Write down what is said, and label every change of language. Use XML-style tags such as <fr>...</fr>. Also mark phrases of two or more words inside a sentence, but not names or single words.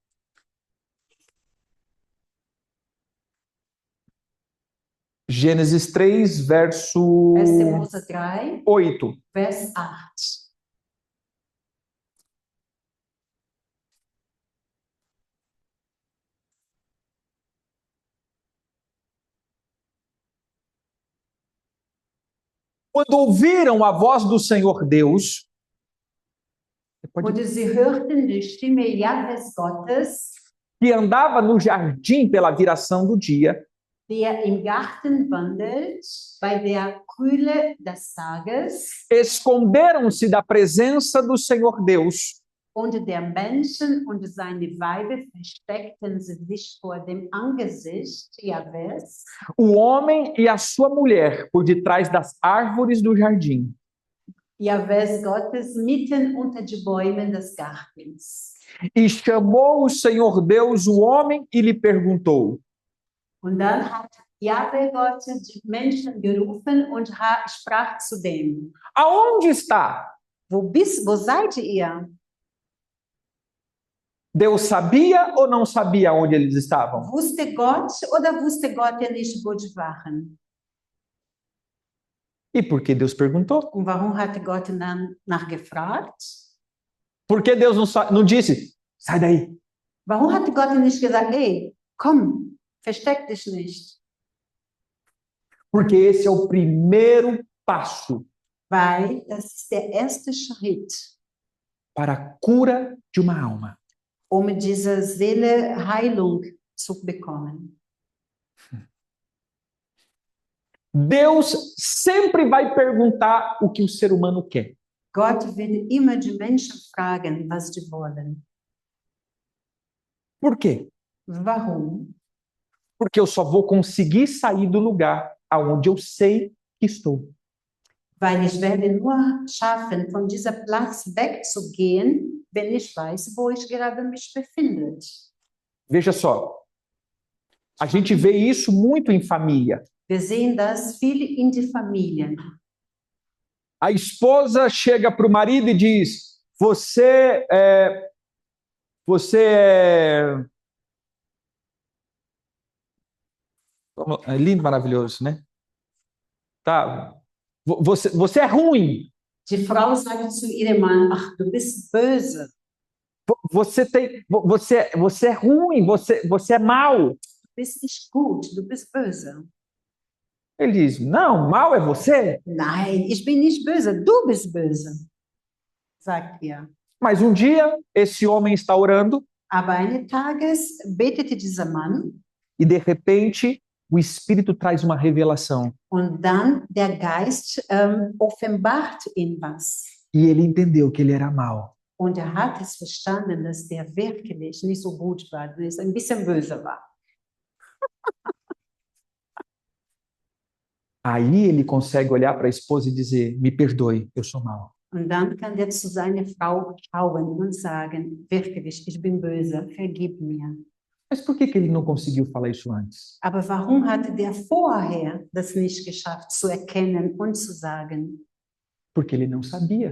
<pt>Gênesis 3, verso</pt> <de>1. Mose 3, 8. Vers 8.</de> <pt>Quando ouviram a voz do Senhor Deus,</pt> <de>Und sie hörten die Stimme Jahwes Gottes,</de> <pt>que andava no jardim pela viração do dia,</pt> <de>der im Garten wandelt, bei der Kühle des Tages,</de> <pt>esconderam-se da presença do Senhor Deus</pt> <de>und der Menschen und seine Weiber versteckten sie sich vor dem Angesicht Jahwes,</de> <pt>o homem e a sua mulher por detrás das árvores do jardim.</pt> <de>Jahwes Gottes mitten unter die Bäume des Gartens.</de> <pt>E chamou o Senhor Deus o homem e lhe perguntou:</pt> <de>Und dann hat Jahwe Gott die Menschen gerufen und sprach zu dem:</de> <pt>aonde está?</pt> <de>Wo seid ihr?</de> <pt>Deus sabia ou não sabia onde eles estavam?</pt> <de>Wusste Gott oder wusste Gott nicht, wo die waren?</de> <pt>E por que Deus perguntou?</pt> <de>Und warum hat Gott dann nachgefragt?</de> <pt>Por que Deus não disse, sai daí?</pt> <de>Warum hat Gott nicht gesagt, hey, komm, versteck dich nicht?</de> <pt>Porque esse é o primeiro passo</pt> <de>Weil das ist der erste Schritt,</de> <pt>para a cura de uma alma.</pt> <de>diese Seele Heilung zu bekommen.</de> <pt>Deus sempre vai perguntar o que o ser humano quer.</pt> <de>Gott wird immer die Menschen fragen, was sie wollen.</de> <pt>Por quê?</pt> <de>Warum?</de> <pt>Porque eu só vou conseguir sair do lugar aonde eu sei que estou.</pt> <de>Weil ich werde nur schaffen, von dieser Platz wegzugehen, wenn ich weiß, wo ich gerade mich befinde.</de> <pt>Veja só, a gente vê isso muito em família.</pt> <de>Wir sehen das viel in die Familien.</de> <pt>A esposa chega para o marido e diz: você é lindo, maravilhoso, né? Tá. Você é ruim.</pt> <de>Die Frau sagt zu ihrem Mann, ach, du bist böse.</de> <pt>Você é ruim, você é mau.</pt> <de>Du bist nicht gut, du bist böse.</de> <pt>Ele diz: não, mal é você.</pt> <de>Nein, ich bin nicht böse, du bist böse, sagt er.</de> <pt>Mas um dia, esse homem está orando</pt> <de>Aber eines Tages betete dieser Mann</de> <pt>e, de repente, o Espírito traz uma revelação.</pt> <de>und dann der Geist offenbart ihm was.</de> <pt>E ele entendeu que ele era mau.</pt> <de>Und hat es verstanden, dass der wirklich nicht so gut war, dass er ein bisschen böse war.</de> <pt>Aí ele consegue olhar para a esposa e dizer: me perdoe, eu sou mau.</pt> <de>Und dann kann er zu seiner Frau schauen und sagen, wirklich, ich bin böse, vergib mir.</de> <pt>Mas por que ele não conseguiu falar isso antes?</pt> <de>Aber warum hatte der vorher das nicht geschafft, zu erkennen und zu sagen?</de> <pt>Porque ele não sabia.</pt>